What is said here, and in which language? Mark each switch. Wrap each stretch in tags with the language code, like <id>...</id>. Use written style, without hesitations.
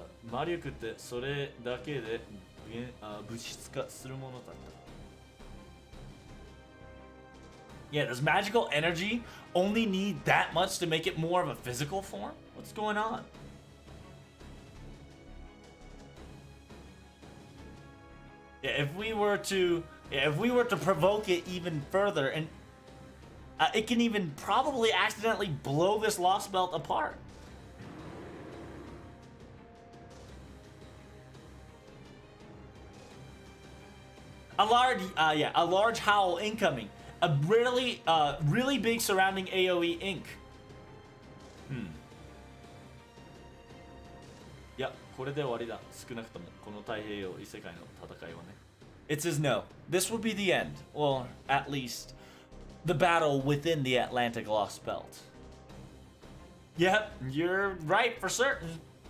<ja>魔力ってそれだけで物質化するものだった。</ja> <en>Yeah, does magical energy only need that much to make it more of a physical form? What's going on? Yeah, if we were to provoke it even further, and it can even probably accidentally blow this Lostbelt apart. A large howl incoming. A really big surrounding AoE ink.</en> <ja>Yeah, これで終わりだ。少なくともこの太平洋異世界の戦いはね。</ja> <en>It says no. This will be the end. Well, at least the battle within the Atlantic Lost Belt. Yep, you're right for certain.</en>